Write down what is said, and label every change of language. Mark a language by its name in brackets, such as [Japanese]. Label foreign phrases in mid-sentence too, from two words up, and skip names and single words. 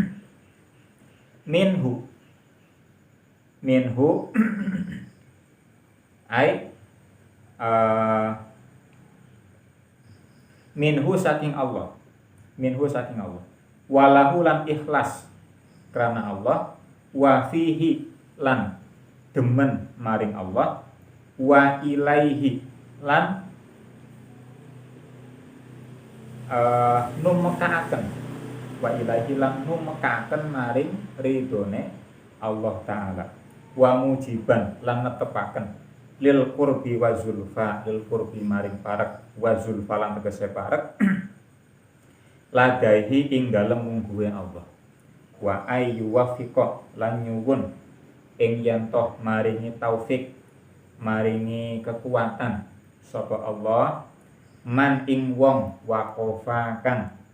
[Arabic] minhu ai minhu [Javanese] saking Allah walahu lan ikhlas karena Allah [Arabic] wa fihi [Javanese] lan demen maring Allah [Arabic] wa ilaihi [Javanese] lan numekaaken [Arabic] wa ilaihi [Javanese] lan numekaaken maring ridone Allah taala [Arabic] wa mujiban [Javanese] lan netepaken [Arabic] lil qurbi wa zulfa lil qurbi [Javanese] maring parek [Arabic] wa zulfa [Javanese] lan tegese parek ladaihi ing dalem mungguhe Allah [Arabic] wa ayyu wafiqa [Javanese] lan nyuwun ing yen toh maringi taufik maringi kekuatan sapa Allah man ing wong waqafa kang